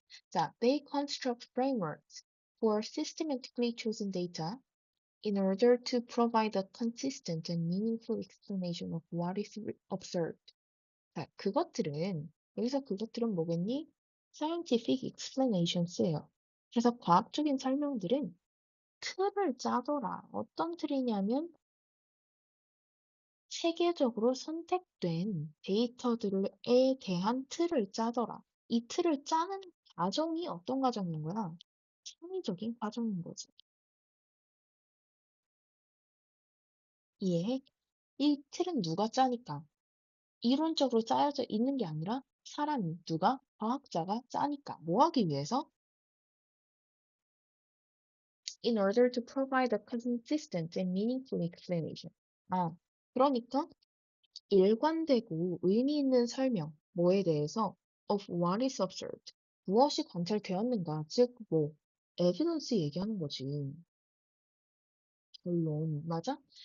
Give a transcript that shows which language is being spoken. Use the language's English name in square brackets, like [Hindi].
[English] 자, they construct frameworks for systematically chosen data in order to provide a consistent and meaningful explanation of what is observed. [Korean] 자, 여기서 그것들은 뭐겠니? [English] scientific explanations예요. [Korean] 그래서 과학적인 설명들은 틀을 짜더라. 어떤 틀이냐면 체계적으로 선택된 데이터들에 대한 틀을 짜더라. 이 틀을 짜는 과정이 어떤 과정인 거야? 창의적인 과정인 거지. 이해해? 이 틀은 누가 짜니까? 이론적으로 짜여져 있는 게 아니라 사람이, 누가? 과학자가 짜니까. 뭐 하기 위해서? [English] In order to provide a consistent and meaningful explanation. [Korean] 아, 그러니까 일관되고 의미 있는 설명, 뭐에 대해서 [English] of what is observed, [Korean] 무엇이 관찰되었는가, 즉 뭐, evidence 얘기하는 거지. 결론, 맞아?